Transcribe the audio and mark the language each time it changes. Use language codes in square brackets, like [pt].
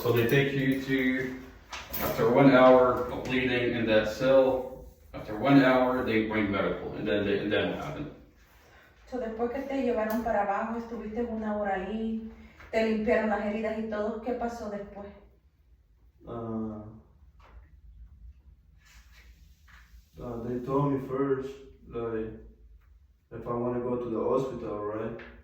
[en] So they take you to after 1 hour of bleeding in that cell. After 1 hour, they bring medical, and then what happened? [es] So, después que te llevaron para abajo, estuviste 1 hora ahí, te limpiaron las heridas y todo, ¿qué pasó después? [en] They told me first, like, if I want to go to the hospital, right?